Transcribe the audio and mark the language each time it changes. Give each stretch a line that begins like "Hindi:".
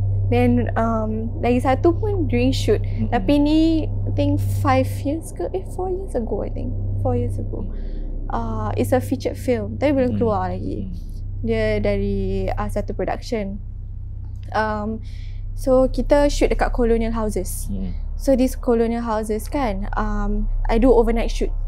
English: Then
Malay: lagi satu pun
English: during shoot.
Malay: Tapi ni
English: I think 4 years ago I think. 4 years ago. It's a featured film.
Malay: Tapi belum keluar lagi. Dia dari satu production.
English: So
Malay: kita
English: shoot
Malay: dekat
English: colonial houses. So these colonial houses kan, I do overnight shoot.